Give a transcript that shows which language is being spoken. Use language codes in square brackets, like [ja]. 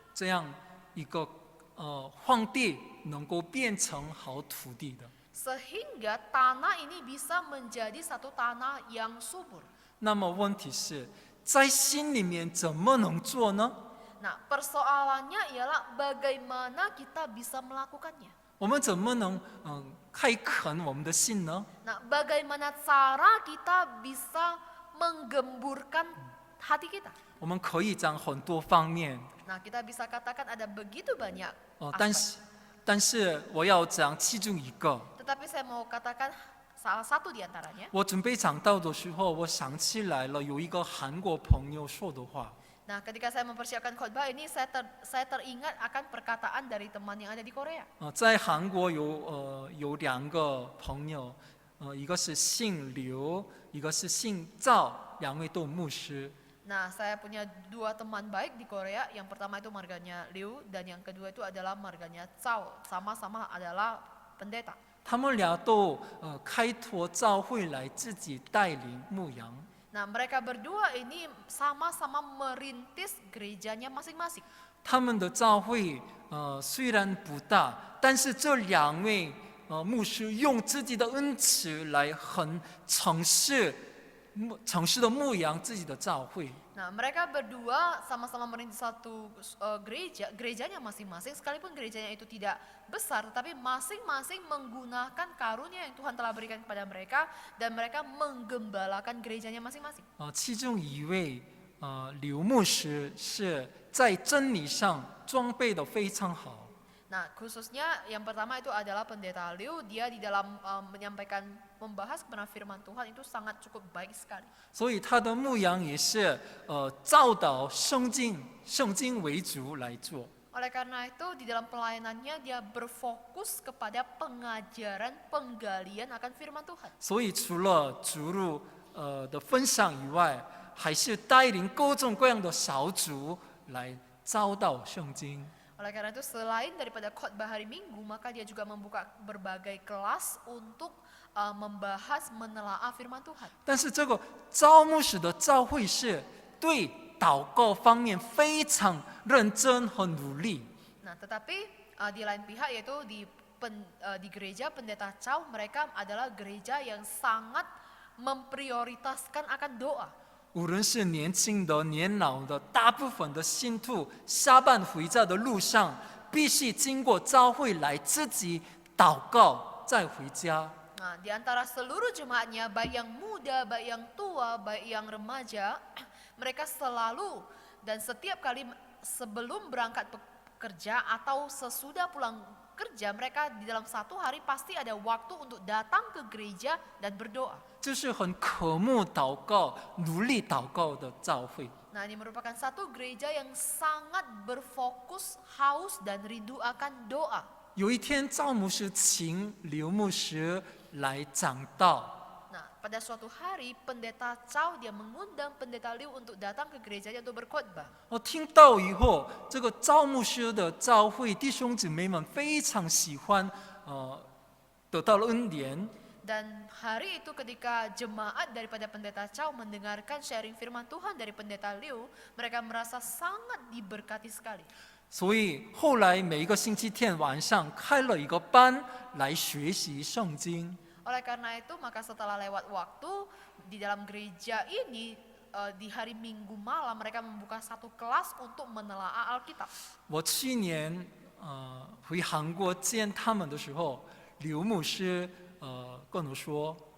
[zh] 这样一个荒地能够变成好土地的。 [id] Sehingga tanah ini bisa menjadi satu tanah yang subur. [zh] 那么问题是在心里面怎么能做呢？ [id] Nah, persoalannya ialah bagaimana kita bisa melakukannya. [zh] 我们怎么能开垦我们的心呢？ [id] Nah, bagaimana cara kita bisa menggemburkan hati kita? [zh] 我们可以讲很多方面， [id] Nah, kita bisa katakan ada begitu banyak [zh] 但 [id] aspek. [zh] 但是我要讲其中一个。 [id] Tetapi saya mau katakan salah satu di antaranya. [zh] 我准备讲到的时候，我想起来了有一个韩国朋友说的话。 [id] Nah, ketika saya mempersiapkan khotbah ini, saya teringat akan perkataan dari teman yang ada di Korea. [zh] 在韩国有2个朋友，一个是姓刘，一个是姓赵，2位都牧师。 [id] Nah, saya punya 2 teman baik di Korea. Yang pertama itu marganya Liu dan yang kedua itu adalah marganya Cao. Sama-sama adalah pendeta. [zh] 他们俩都开拓教会来自己带领牧羊。 [id] Nah, mereka berdua ini sama-sama merintis gerejanya masing-masing. [zh] 他们的教会虽然不大，但是这2位牧师用自己的恩赐来很诚实的牧养自己的教会。 [id] Nah, mereka berdua sama-sama merintis satu gerejanya masing-masing, sekalipun gerejanya itu tidak besar, tetapi masing-masing menggunakan karunia yang Tuhan telah berikan kepada mereka, dan mereka menggembalakan gerejanya masing-masing. [zh] 其中一位刘牧师是在真理上装备的非常好。 [id] Nah, khususnya yang pertama itu adalah pendeta Liu. Dia di dalam membahas kebenaran firman Tuhan itu sangat cukup baik sekali. [zh] 所以他的牧羊也是照导圣经为主来做。 [id] Oleh karena itu di dalam pelayanannya dia berfokus kepada pengajaran, penggalian akan firman Tuhan. [zh] 所以除了主日的分享以外，还是带领各种各样的小组来教导圣经。 [id] Oleh karena itu selain daripada khotbah hari Minggu, maka dia juga membuka berbagai kelas untuk membahas, menelaah firman Tuhan. [zh] 但是这个招牧师的教会是对祷告方面非常认真和努力。 [id] Nah, tetapi di lain pihak yaitu di gereja pendeta Cao, mereka adalah gereja yang sangat memprioritaskan akan doa. [zh] 无论是年轻的、年老的，大部分的信徒下班回家的路上，必须经过教会来自己祷告，再回家。 [id] Nah, di antara seluruh jemaatnya, baik yang muda, baik yang tua, baik yang remaja, mereka selalu dan setiap kali sebelum berangkat kerja atau sesudah pulang kerja, mereka di dalam satu hari pasti ada waktu untuk datang ke gereja dan berdoa. [zh] 这是很渴慕祷告、努力祷告的教会。 [id] Nah, ini merupakan satu gereja yang sangat berfokus, haus dan rindu akan doa. [zh] 有一天，赵牧师请刘牧师来讲道， [id] Nah, pada suatu hari pendeta Chow dia mengundang pendeta Liu untuk datang ke gerejanya untuk berkhotbah. [zh] 我听到以后，这个赵牧师的教会弟兄姊妹们非常喜欢，得到了恩典。 [id] Dan hari itu ketika jemaat daripada pendeta Chow mendengarkan sharing firman Tuhan dari pendeta Liu, mereka merasa sangat diberkati sekali. [zh] 所以后来每一个星期天晚上开了一个班来学习圣经。 [id] Oleh karena itu, maka setelah lewat waktu di dalam gereja ini, di hari Minggu malam mereka membuka satu kelas untuk menelaah Alkitab. [zh] 我去年回韩国见他们的时候，刘牧师跟我说，